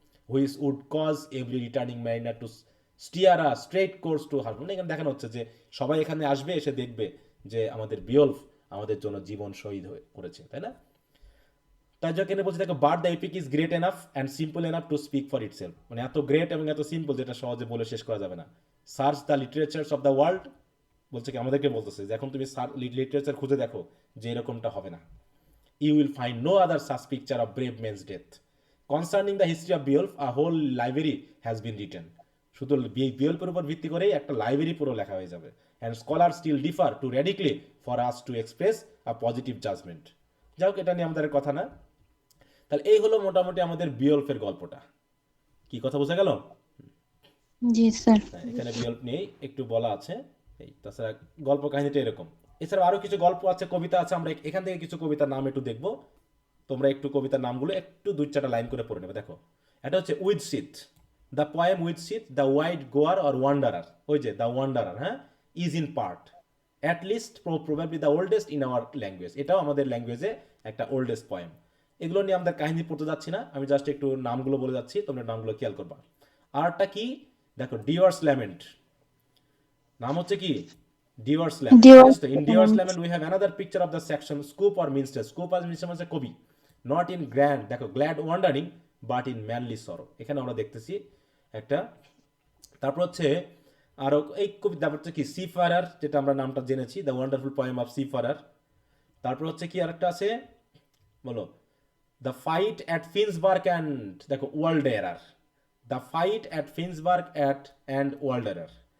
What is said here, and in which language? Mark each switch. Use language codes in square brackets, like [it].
[en] which would cause every returning miner to steer a straight course to her, [bn] মানে এখানে দেখানো হচ্ছে যে সবাই এখানে আসবে, এসে দেখবে যে আমাদের বিয়ল্ফ আমাদের জন্য জীবন শহীদ করেছে, তাই না? তাই জন্য বলছে দেখো [en] but the epic is great enough and simple enough to speak for itself, মানে এত great এবং এত simple [bn] যেটা সহজে বলে শেষ করা যাবে না। [en] search the literatures of the world, [bn] বলছে কি আমাদেরকে বলতেছে যে এখন তুমি লিটারেচার খুঁজে দেখো যে এরকমটা হবে না। [en] You will find no other such picture of brave men's death. Concerning the history of Beowulf, a whole library has been written. [bn] শুধু বিয়ল্ফের উপর ভিত্তি করেই একটা লাইব্রেরি পুরো লেখা হয়ে যাবে। [en] And scholars still differ too radically for us to express a positive judgment. [bn] যাই হোক, এটা নিয়ে আমাদের কথা না। তাহলে এই হলো মোটামুটি আমাদের বিয়ল্ফের গল্পটা। কি কথা বোঝা গেল? জি স্যার। এখানে বিয়ল্ফ নিয়ে একটু বলা আছে। এই তাছাড়া গল্প কাহিনীটা এরকম। এছাড়া আরো কিছু গল্প আছে, কবিতা আছে, আমরা এখান থেকে কিছু কবিতার নাম একটু দেখবো। তোমরা একটু কবিতার নামগুলো একটু 2-4টা লাইন করে পড়ে নেবে। দেখো এটা হচ্ছে with sheath, the poem with sheath, the wide গোয়ার অর ওয়ান্ডারার, ওই যে দ্য ওয়ান্ডারার, হ্যাঁ, [en] is in part at least probably the oldest in our language, [bn] এটাও আমাদের ল্যাঙ্গুয়েজে একটা ওল্ডেস্ট পোয়েম। এগুলো নিয়ে আমাদের কাহিনী পড়তে যাচ্ছি না, আমি জাস্ট একটু নামগুলো বলে যাচ্ছি, তোমরা নামগুলো খেয়াল করবা। আরটা কি দেখো, ডিওয়ার্স ল্যামেন্ট, নাম হচ্ছে কি ডিওয়ার্স lament. [en] In Dewar's Lament we have another picture of the section scoop or minstrel. Scoop or minstrel [bn] মানে কবি, [en] not in grand, দেখো glad wandering but in manly sorrow, [bn] এখানে আমরা দেখতেছি একটা। তারপর হচ্ছে আরো এই কবি, তারপর হচ্ছে কি সিফারার, যেটা আমরা নামটা জেনেছি, দ্য ওয়ান্ডারফুল পোয়েম অফ সিফারার। তারপর হচ্ছে কি আরেকটা আছে, বলো, দ্য ফাইট অ্যাট ফিন্সবার্গ অ্যান্ড, দেখো ওয়াল্ডেরার, দ্য ফাইট অ্যাট ফিন্সবার্গ অ্যান্ড ওয়াল্ডেরার।